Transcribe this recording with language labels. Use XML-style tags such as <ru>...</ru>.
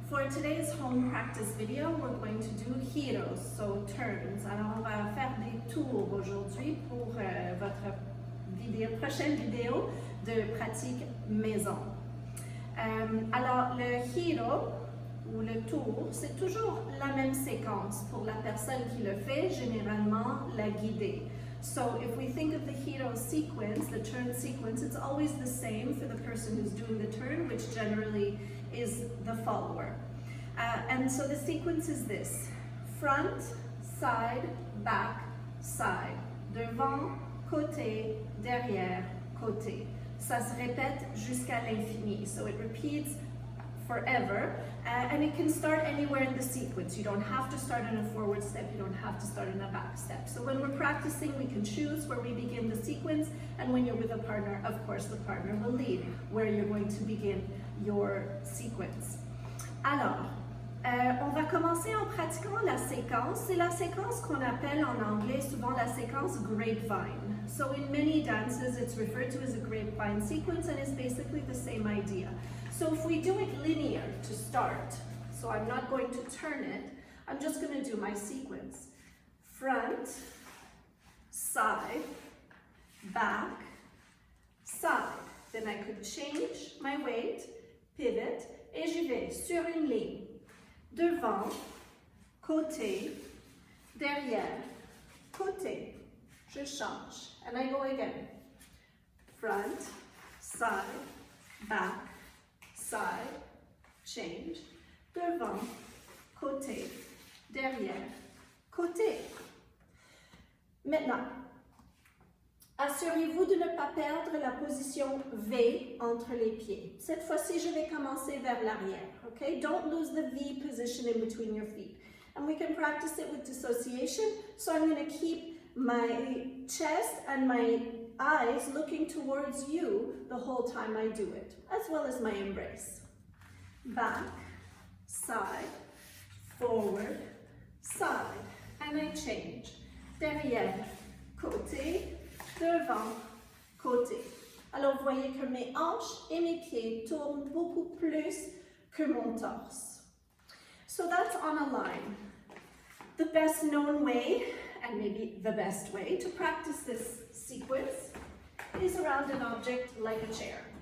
<en>today's home practice video, we're going to do giros, so turns.</en> <fr>Alors, on va faire des tours aujourd'hui pour votre prochaine vidéo de pratique maison. Alors, le giro, ou le tour, c'est toujours la même séquence pour la personne qui le fait, généralement la guidée.</fr> <en>So if we think of the giro sequence, the turn sequence, it's always the same for the person who's doing the turn, which generally is the follower. And so the sequence is this: front, side, back, side,</en> <fr>devant, côté, derrière, côté. Ça se répète jusqu'à l'infini.</fr> <en>So it repeats forever, and it can start anywhere in the sequence. You don't have to start in a forward step, you don't have to start in a back step. So when we're practicing, we can choose where we begin the sequence, and when you're with a partner, of course, the partner will lead where you're going to begin your sequence.</en> <fr>Alors, on va commencer en pratiquant la séquence. C'est la séquence qu'on appelle en anglais souvent la séquence grapevine.</fr> <en>So in many dances, it's referred to as a grapevine sequence, and it's basically the same idea. So if we do it linear to start, so I'm not going to turn it, I'm just going to do my sequence. Front, side, back, side. Then I could change my weight, pivot,</en> <fr>et j'y vais sur une ligne. Devant, côté, derrière, côté. Je change,</fr> <en>and I go again. Front, side, back, side, change,</en> <fr>devant, côté, derrière, côté. Maintenant, assurez-vous de ne pas perdre la position V entre les pieds. Cette fois-ci, je vais commencer vers l'arrière, okay?</fr> <en>Don't lose the V position in between your feet. And we can practice it with dissociation, so I'm going to keep my chest and my eyes looking towards you the whole time I do it, as well as my embrace. Back, side, forward, side, and I change.</en> <fr>Derrière, côté, devant, côté. Alors, vous voyez que mes hanches et mes pieds tournent beaucoup plus que mon torse.</fr> <en>So that's on a line. The best known way, and maybe the best way, to practice this sequence is around an object like a chair.</en>